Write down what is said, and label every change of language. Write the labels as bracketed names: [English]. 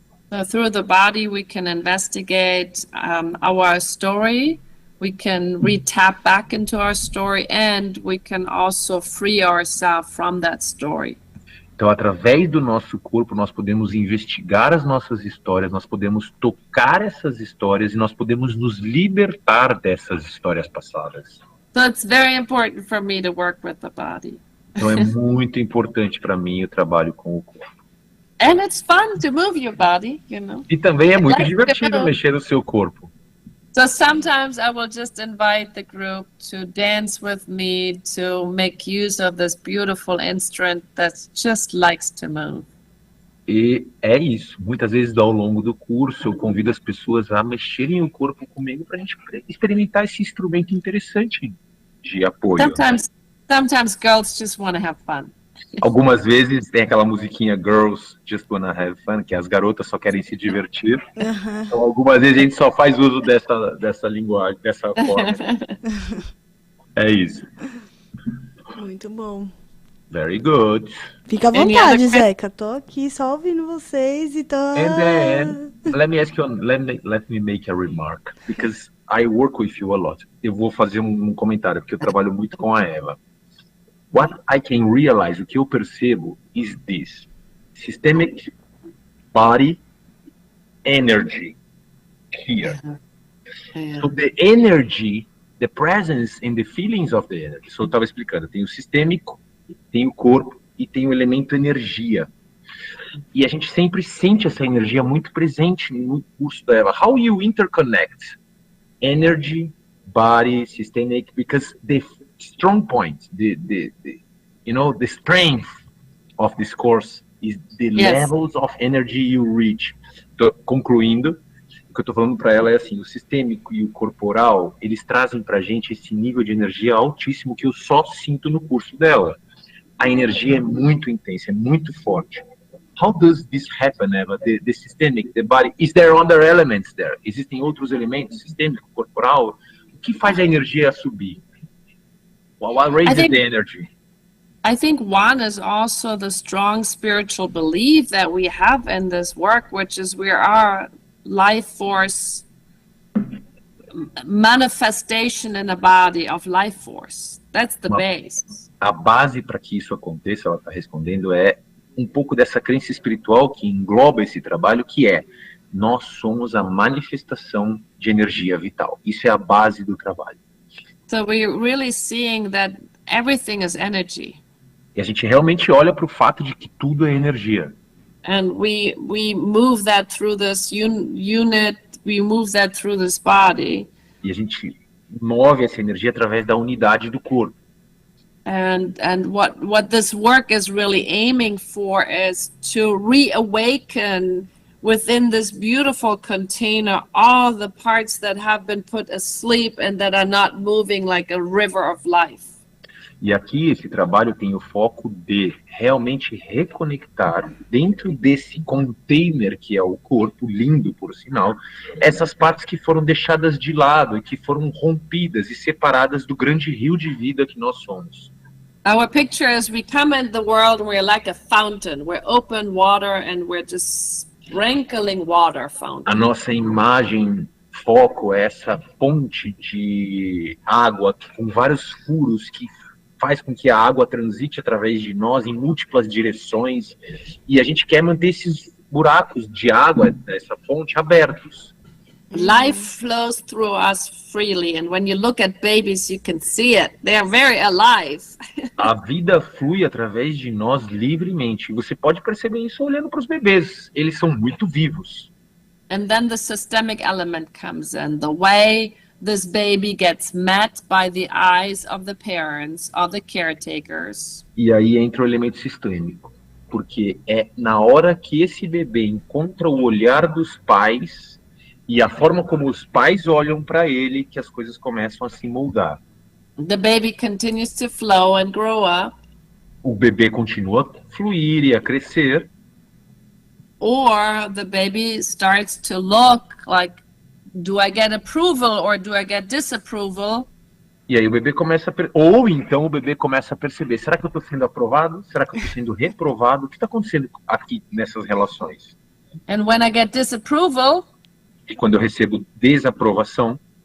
[English] So through the body, we can investigate our story. We can re-tap back into our story, and we can also free ourselves from that story. [Portuguese] Então, através do nosso corpo, nós podemos investigar as nossas histórias, nós podemos tocar essas histórias e nós podemos nos libertar dessas histórias passadas. [English] So it's very important for me to work with the body. [Portuguese] Então, é muito importante para mim o trabalho com o corpo. [English] And it's fun to move your body, you know. [Portuguese] E também é muito divertido mexer no seu corpo. [English] So sometimes I will just invite the group to dance with me, to make use of this beautiful instrument that just likes to move. [Portuguese] E é isso. Muitas vezes, ao longo do curso, eu convido as pessoas a mexerem o corpo comigo para a gente experimentar esse instrumento interessante de apoio. [English] Sometimes girls just want to have fun. [Portuguese] Algumas vezes tem aquela musiquinha Girls Just Wanna Have Fun, que as garotas só querem se divertir. Uhum. Então, algumas vezes a gente só faz uso dessa linguagem, dessa forma. É isso. Muito bom. [English] Very good. [Portuguese] Fica à vontade, Zeca. Tô aqui só ouvindo vocês e tô... [English] And then, let me make a remark, because I work with you a lot. [Portuguese] Eu vou fazer um comentário, porque eu trabalho muito com a Eva. [English] What I can realize, [Portuguese] o que eu percebo, [English] is this. Systemic body energy here. So the energy, the presence and the feelings of the energy. [Portuguese] So eu estava explicando, tem o sistêmico, tem o corpo e tem o elemento energia. E a gente sempre sente essa energia muito presente no curso da Eva. [English] How you interconnect energy, body, systemic, because the strong point, the strength of this course is the levels of energy you reach. [Portuguese] Tô concluindo, o que eu tô falando para ela é assim, o sistêmico e o corporal, eles trazem pra gente esse nível de energia altíssimo que eu só sinto no curso dela. a energia é muito intensa, é muito forte. [English] How does this happen, Eva? The systemic, the body, is there other elements there? [Portuguese] Existem outros elementos, sistêmico, corporal? O que faz a energia subir? [English] What raises the energy? I think one is also the strong spiritual belief that we have in this work, which is we are life force manifestation in a body of life force. That's the base. [Portuguese] A base para que isso aconteça, ela está respondendo, é um pouco dessa crença espiritual que engloba esse trabalho, que é: nós somos a manifestação de energia vital. Isso é a base do trabalho. [English] So we're really seeing that everything is energy. [Portuguese] E a gente realmente olha para o fato de que tudo é energia. [English] And we move that through this unit, we move that through this body. [Portuguese] E a gente move essa energia através da unidade do corpo. [English] And what this work is really aiming for is to reawaken within this beautiful container all the parts that have been put asleep and that are not moving like a river of life. [Portuguese] E aqui esse trabalho tem o foco de realmente reconectar dentro desse container que é o corpo, lindo por sinal, essas partes que foram deixadas de lado e que foram rompidas e separadas do grande rio de vida que nós somos. [English] Our picture is we come in the world and we're like a fountain. We're open water and we're just sprinkling water fountain. [Portuguese] A nossa imagem, foco é essa fonte de água com vários furos que faz com que a água transite através de nós em múltiplas direções, e a gente quer manter esses buracos de água dessa fonte abertos. [English] Life flows through us freely, and when you look at babies, you can see it. They are very alive. [Portuguese] A vida flui através de nós livremente. Você pode perceber isso olhando para os bebês. Eles são muito vivos. [English] And then the systemic element comes in. The way this baby gets met by the eyes of the parents or the caretakers. [Portuguese] E aí entra o elemento sistêmico, porque é na hora que esse bebê encontra o olhar dos pais e a forma como os pais olham para ele que as coisas começam a se moldar. [English] The baby continues to flow and grow up. [Portuguese] O bebê continua a fluir e a crescer. [English] Or the baby starts to look like, do I get approval or do I get disapproval? [Portuguese] E aí o bebê começa ou então o bebê começa a perceber, será que eu estou sendo aprovado? Será que eu estou sendo reprovado? O que está acontecendo aqui nessas relações? [English] And when I get disapproval, [Portuguese] E quando eu recebo desaprovação,